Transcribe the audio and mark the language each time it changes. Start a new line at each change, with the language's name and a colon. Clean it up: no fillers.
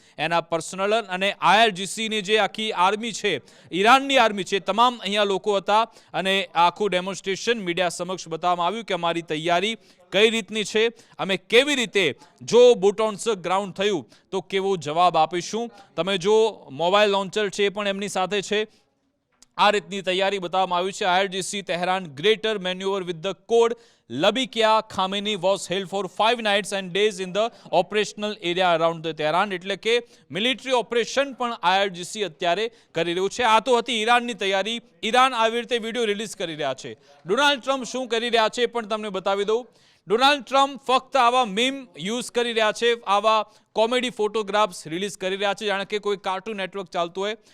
Gujarati: એના પર્સનલ અને IRGCની જે આખી આર્મી છે, ઈરાનની આર્મી છે, તમામ અહીંયા લોકો હતા. અને આખું ડેમોન્સ્ટ્રેશન મીડિયા સમક્ષ બતાવવામાં આવ્યું કે અમારી તૈયારી કઈ રીતની છે, અમે કેવી રીતે જો
English: boot on the ground
Gujarati: થયું તો કેવો જવાબ આપીશું. તમે જો મોબાઈલ લોન્ચર છે એ પણ એમની સાથે છે. આ રીતની તૈયારી બતાવવામાં આવી છે.
English: IRGC Tehran greater maneuver with the code Labikia Khamenei was held for 5 nights and days in the operational area around the Tehran.
Gujarati: એટલે કે મિલિટરી ઓપરેશન પણ IRGC અત્યારે કરી રહ્યું છે. આ તો હતી ઈરાનની તૈયારી. ઈરાન આવી રીતે વિડીયો રિલીઝ કરી રહ્યા છે. ડોનાલ્ડ ટ્રમ્પ શું કરી રહ્યા છે પણ તમને બતાવી દઉં. ડોનાલ્ડ ટ્રમ્પ ફક્ત આવા મીમ યુઝ કરી રહ્યા છે, આવા કોમેડી ફોટોગ્રાફ્સ રિલીઝ કરી રહ્યા છે, જાણે કે કોઈ કાર્ટૂન નેટવર્ક ચાલતું હોય.